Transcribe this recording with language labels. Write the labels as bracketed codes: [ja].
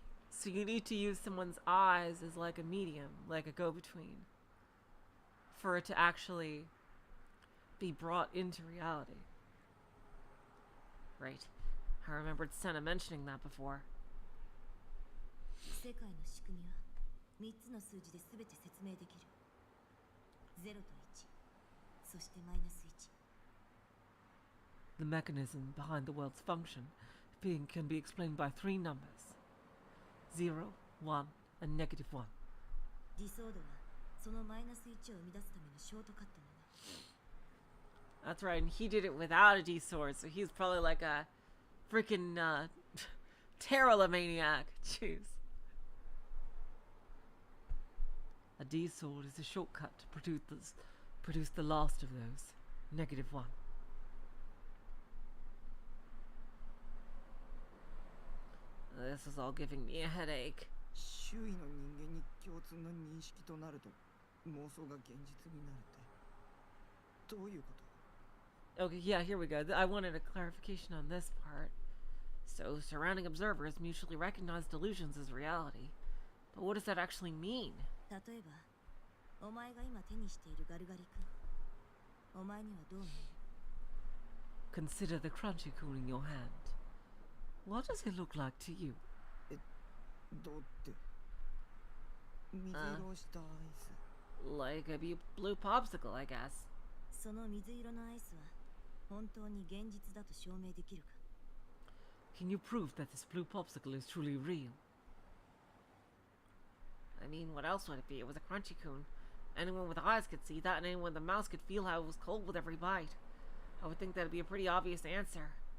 [en] So you need to use someone's eyes as like a medium, like a go-between, for it to actually be brought into reality. Right. I remembered Senna mentioning that before. [ja] 世界の仕組みは3つの数字で全て説明できる。 0と1、そしてマイナス1。 [en] The mechanism behind the world's function can be explained by 3 numbers. 0, 1, and negative 1. [ja] ディソードはそのマイナス1を生み出すためのショートカットなの。 [en] That's right, and he did it without a D-sword, so he's probably like a freaking Terralomaniac. Jeez. A D-sword is a shortcut to produce the last of those. Negative 1. This is all giving me a headache. [ja] 周囲の人間に共通の認識となると妄想が現実になるってどういうこと？ [en] Okay, yeah, here we go. I wanted a clarification on this part. So, surrounding observers mutually recognize delusions as reality. But what does that actually mean? [ja] 例えば、お前が今手にしているガルガリ君。お前にはどう見える？ [en] Consider the crunchy coon in your hand. What does it look like to you? [ja] どうって水色をしたアイス。 [en] Like a blue popsicle, I guess. [ja] その水色のアイスは本当に現実だと証明できるか？ [en] Can you prove that this blue popsicle is truly real? I mean, what else would it be? It was a crunchy coon. Anyone with eyes could see that, and anyone with a mouth could feel how it was cold with every bite. I would think that'd be a pretty obvious answer.